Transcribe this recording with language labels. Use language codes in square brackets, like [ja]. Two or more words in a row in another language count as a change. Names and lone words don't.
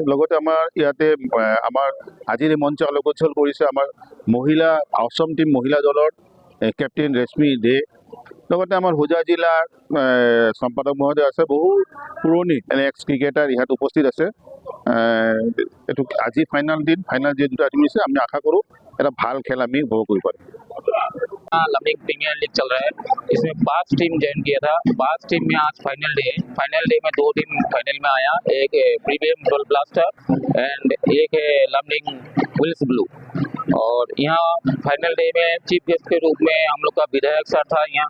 [as] লগতে আমাৰ ইয়াতে আমাৰ আজিৰ এই মঞ্চ আলোকোজ্জ্বল কৰিছে আমাৰ মহিলা অসম টীম মহিলা দলৰ কেপ্টেইন ৰশ্মি দে। লগতে আমাৰ হোজা জিলাৰ সম্পাদক মহোদয় আছে, বহু পুৰণি [en] ex cricketer [as] ইয়াত উপস্থিত আছে। এইটো আজি ফাইনেল দিন, ফাইনেল যে দুটা টিম আছে, আমি আশা কৰোঁ এটা ভাল খেল আমি উপভোগ কৰিব পাৰিম। [hi] लामडिंग प्रीमियर लीग चल रहा है, इसमें 5 टीम ज्वाइन किया था। 5 टीम में आज [en] final day [hi] है। [en] final day [hi] में 2 टीम फाइनल में आया, एक है प्रीमियम ब्लास्टर एंड एक है लामडिंग विल्स ब्लू। और यहाँ [en] final day [hi] में [en] chief guest [hi] के रूप में हम लोग का विधायक सर था यहाँ।